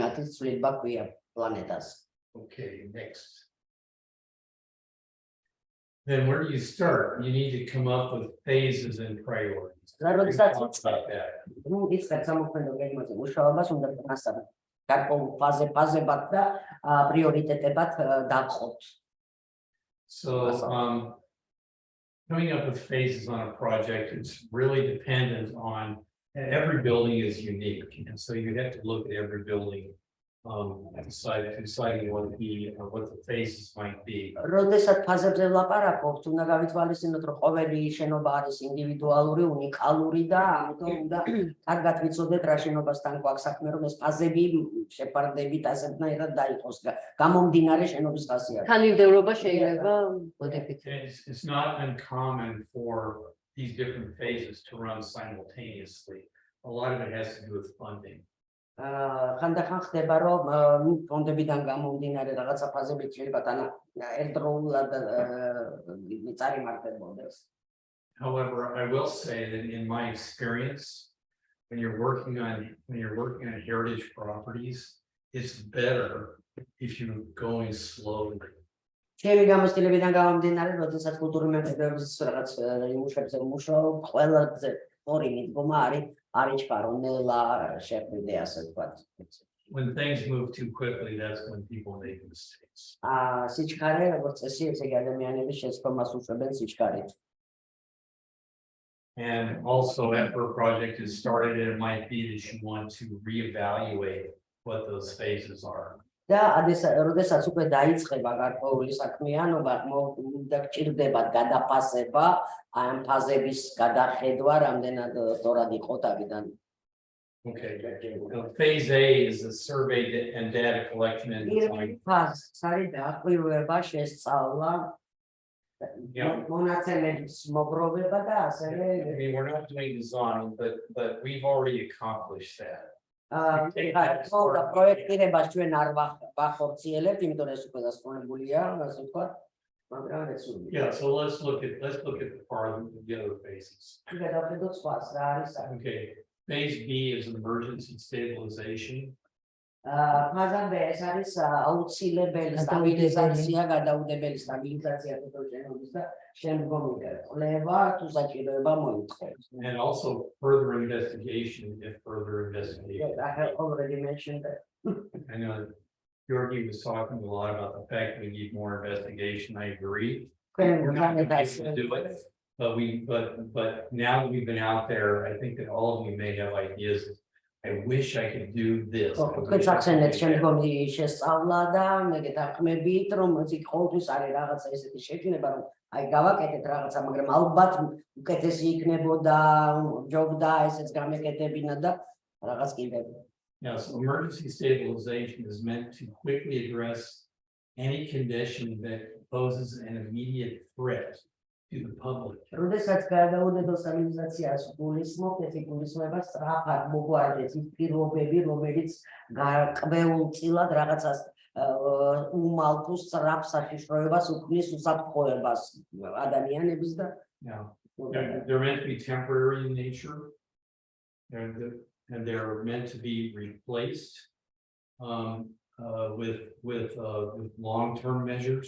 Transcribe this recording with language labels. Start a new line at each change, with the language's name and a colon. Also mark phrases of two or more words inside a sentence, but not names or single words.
English: Okay, next. then where do you start? You need to come up with phases and priorities.
Georgian: როდესაც
English: Talk about that.
Georgian: ის სამოქმედო გეგმაზე მუშაობას უნდა განსაზღვროთ გარკვეულ ფაზებად და პრიორიტეტებად დავყოთ.
English: So coming up with phases on a project, it's really dependent on, and every building is unique, and so you have to look at every building, deciding what the phases might be.
Georgian: როდესაც ფაზებზე ვლაპარაკობთ, უნდა გავითვალისწინოთ, რომ ყოველი შენობა არის ინდივიდუალური, უნიკალური და ამიტომ უნდა კარგად ვიცოდეთ რა შენობასთან გვაქვს საქმე, რომ ეს ფაზები შეფარდებით ასეთნაირად დაიყოს გამომდინარე შენობის ხასიათისგან. თანმიმდევრობა შეიძლება მოდიფიცირდეს.
English: It's not uncommon for these different phases to run simultaneously. A lot of it has to do with funding.
Georgian: ხანდახან ხდება, რომ ფონდებიდან გამომდინარე რაღაცა ფაზები შეიძლება ერთდროულად წარიმართებოდეს.
English: However, I will say that in my experience, when you're working on heritage properties, it's better if you're going slowly.
Georgian: ჩემი გამოცდილებიდან გამომდინარე, როდესაც კულტურული მემკვიდრეობის რაღაც იმუშებზე ვმუშაობ, ყველაზე ორი მიდგომა არის ჩქარონელა შეხვიდე ასე ვთქვათ.
English: When things move too quickly, that's when people make mistakes.
Georgian: სიჩქარე როგორც წესი, ესე იგი ადამიანების შეცდომას უშვებენ სიჩქარით.
English: And also after a project is started, it might be that you want to reevaluate what those phases are.
Georgian: და როდესაც უკვე დაიწყება გარკვეული საქმიანობა, გჭირდება გადაფასება, ამ ფაზების გადახედვა, რამდენად სწორად იყო თავიდან.
English: Okay. Phase A is the survey and data collection and design.
Georgian: ფაზს არის დაკვირვება, შესწავლა, მონაცემების მოგროვება და ასევე
English: I mean, we're not doing design, but we've already accomplished that.
Georgian: პროექტირებას ჩვენ არ ვახორციელებთ, იმიტომ ეს უკვე დასრულებულია, ასე ვთქვათ, მაგრამ რესურსი.
English: Yeah, so let's look at the other phases.
Georgian: გადავხედოთ სხვას, რა არის აქ.
English: Okay, phase B is emergency stabilization.
Georgian: ფაზა B ეს არის აუცილებელი სტაბილიზაცია, გადაუდებელი სტაბილიზაცია შენობის და შემდგომი კვლევა თუ საჭიროება მოითხოვს.
English: And also further investigation if further investigation. I have already mentioned that. I know Georgie was talking a lot about the fact we need more investigation. I agree. We're not going to be able to do it, but now that we've been out there, I think that all of you may have ideas. I wish I could do this.
Georgian: Კეთახსენეთ შემდგომი შესწავლა და მე გეთანხმებით, რომ ყოველთვის არის რაღაცა ესეთი შექმნება, რომ აი გავაკეთეთ რაღაცა, მაგრამ ალბათ უკეთესი იქნებოდა, ჯობდა ესეც გამეკეთებინა და რაღაც კიდევ.
English: Yes, emergency stabilization is meant to quickly address any condition that poses an immediate threat to the public.
Georgian: როდესაც გადაუდებელ სტაბილიზაციას გულისხმობთ, ეს იგულისხმება სწრაფად მოგვარდეს ის პირობები, რომელიც კველწილად რაღაცას უმალ თუ სწრაფ საშიშროებას უქმნის უსაფრთხოებას ადამიანების და
English: They're meant to be temporary in nature, and they're meant to be replaced with long-term measures.